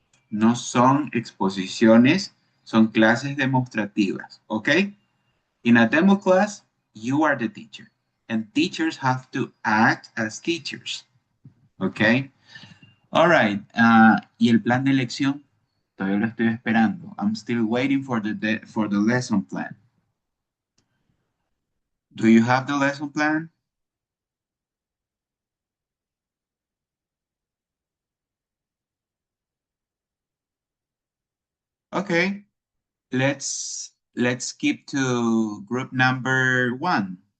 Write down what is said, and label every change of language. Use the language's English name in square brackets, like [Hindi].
[Spanish] No son exposiciones, son clases demostrativas, ¿ok? [English] In a demo class, you are the teacher, and teachers have to act as teachers, ¿ok? All right. [Spanish] Y el plan de lección, todavía lo estoy esperando. [English] I'm still waiting for for the lesson plan. Do you have the lesson plan? Okay, let's skip to group number 1.